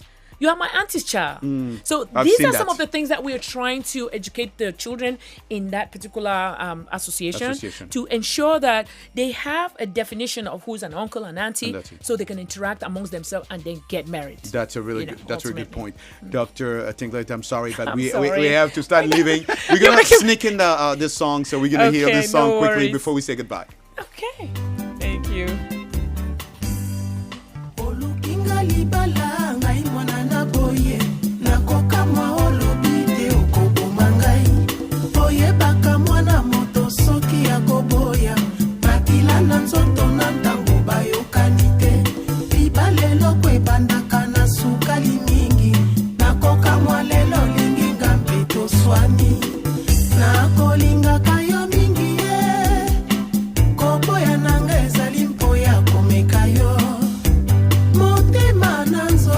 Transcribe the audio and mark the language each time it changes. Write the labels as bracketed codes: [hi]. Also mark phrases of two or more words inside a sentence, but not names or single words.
[en] You are my auntie's child. So these are some of the things that we are trying to educate the children in that particular association to ensure that they have a definition of who's an uncle and auntie, so they can interact amongst themselves and then get married. That's a really good point. Dr. Tinglet, I'm sorry, but we have to start leaving. We're going to sneak in this song, so we're going to hear this song quickly before we say goodbye. Okay. Thank you. [ln] Libala ngai mwana na boye nakoka mwa olobi te okoboma ngai boye baka mwana moto soki akoboya makila na nzoto na ntango bayokani te libala eloko ebandaka na sukali mingi nakoka mwa lelo lingi ngambe toswani nakolingaka yo mingi ye koboya nanga ezali mpo ya komeka yo motema na